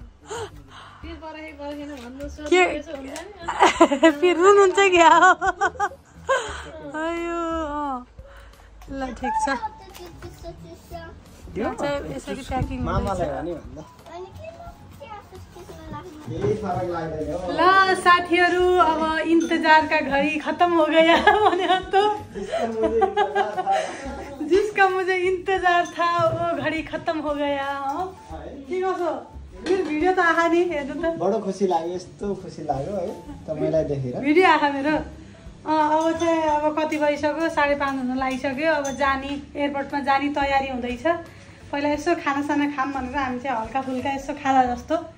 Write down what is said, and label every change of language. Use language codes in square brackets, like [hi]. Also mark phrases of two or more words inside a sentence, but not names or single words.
[ne] के फेरि रुनुहुन्छ क्या अयो ल ठिक छ यसरी प्याकिङ ल साथीहरू अब [hi] इंतजार का घड़ी खत्म हो गया भने तो जिसका मुझे इंतजार था वो घड़ी खत्म हो गया ठीक हो फिर [ne] भिडियो त आहा नि हेर्नु त बडो खुसी लाग्यो यस्तो खुसी लाग्यो है तपाईलाई देखेर भिडियो आहा मेरो अब चाहिँ अब कति बजिसक्यो 5:30 हुन लागिसक्यो अब जानी एयरपोर्टमा जानी तयारी हुँदैछ पहिला यसो खानासाना खाम भनेर हामी चाहिँ हल्का फुल्का यसो खाजा जस्तो